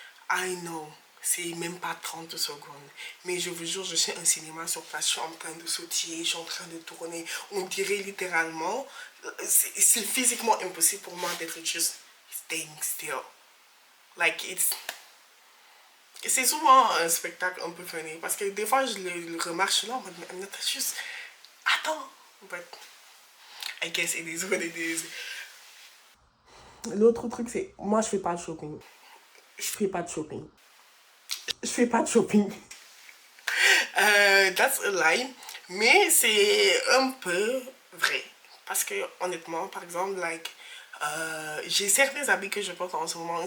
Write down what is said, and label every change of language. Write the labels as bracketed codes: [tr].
[en] I know, [fr] c'est même pas 30 secondes. Mais je vous jure, je suis un cinéma sur place, je suis en train de sautiller, je suis en train de tourner. On dirait littéralement, c'est physiquement impossible pour moi d'être juste [en] staying still. [fr] Like, c'est souvent un spectacle un peu funny. Parce que des fois, je le remarque là, en mode, juste, attends. [en] But I guess it is what it is. [fr] L'autre truc, c'est, moi, je fais pas de shopping. Je fais pas de shopping. Je fais pas de shopping. [en] That's a lie. [fr] Mais c'est un peu vrai. Parce que honnêtement, par exemple, like, j'ai certains habits que je porte en ce moment.